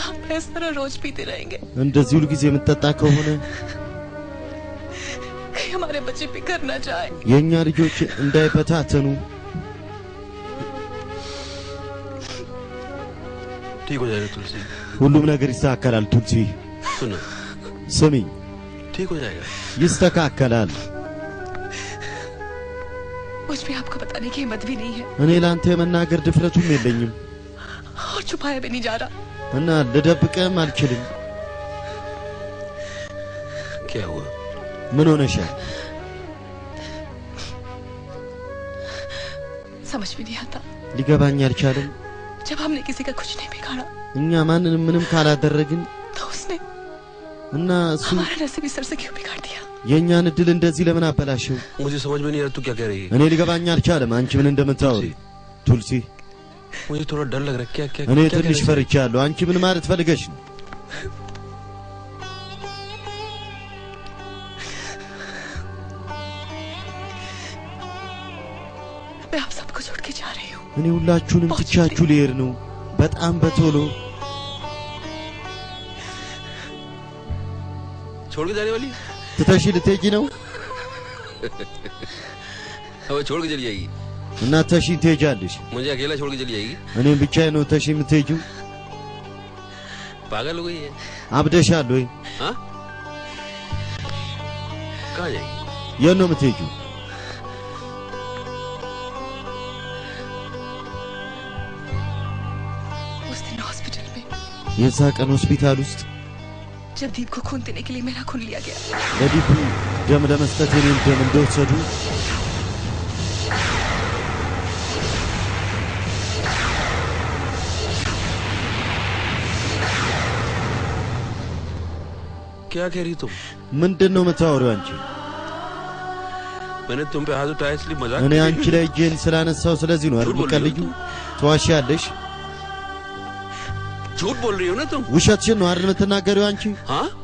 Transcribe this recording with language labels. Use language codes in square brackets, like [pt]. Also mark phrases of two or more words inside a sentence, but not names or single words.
[hi] इस तरह रोज पीते रहेंगे [am] እንደዚህ ሁሉ ጊዜ የምትጠጣ ከሆነ [hi] कहीं हमारे बच्चे बिखर ना जाए [am] የኛ ልጆች እንዳይበታተኑ [hi] ठीक हो जाएगा तुलसी [am] ሁሉም ነገር ይስተካከላል ቱልሲ [hi] सुनो [am] ስሚ [hi] ठीक हो जाएगा [am] ይስተካከላል [hi] मुझ पे आपको बताने की हिम्मत भी नहीं है [am] እኔ ላንተ የመናገር ድፍረቱም የለኝም [hi] और छुपाया भी नहीं जा रहा [am] እና ልደብቅም አልችልም [hi] क्या हुआ [am] ምን ሆነሻል [hi] समझ भी नहीं आता [am] ሊገባኝ አልቻለም [hi] जब हमने किसी का कुछ नहीं बिगाड़ा [am] እኛ ማንንም ምንም ካላደረግን [hi] तो उसने [am] እና እሱ [hi] हमारा नसीब इस तरह से क्यों बिगाड़ दिया [am] የኛን እድል እንደዚህ ለምን አበላሽው [hi] मुझे समझ में नहीं आ रहा तू क्या कह रही है [am] እኔ ሊገባኝ አልቻለም አንቺ ምን እንደምታወሪ ቱልሲ [hi] मुझे थोड़ा डर लग रहा है क्या क्या [am] እኔ ትንሽ ፈርቻለሁ አንቺ ምን ማለት ፈልገሽ ነው [hi] मैं आप सबको छोड़ के जा रही हूँ [am] እኔ ሁላችሁንም ትቻችሁ ልሄድ ነው በጣም በቶሎ [hi] छोड़ के जाने वाली [am] ትተሽ ልትሄጂ ነው [hi] अब छोड़ के चली जाएगी [am] እና ተሺን ትሄጃለሽ [hi] मुझे अकेला छोड़ के चली जाएगी [am] እኔም ብቻዬን ነው ተሺ የምትሄጂው [hi] पागल हो गई है [am] አብደሻል ወይ [hi] हाँ कहाँ जाएगी [am] የት ነው የምትሄጂው [hi] उस दिन हॉस्पिटल में [am] የዛ ቀን ሆስፒታል ውስጥ [hi] जब दीप को खून देने के लिए मेरा खून लिया गया [am] ለዲፑ ደም ለመስጠት የኔን ደም እንደወሰዱ [hi] क्या कह रही तुम [am] ምንድን ነው የምታወሪው አንቺ [hi] मैंने तुम पे हाथ उठाया इसलिए मजाक [am] እኔ አንቺ ላይ እጄን ስላነሳው ስለዚህ ነው አይደል ቀልዩ ተዋሻለሽ [hi] झूठ बोल रही हो ना तुम [am] ውሸትሽን ነው አይደል የምትናገሪው አንቺ [hi] हाँ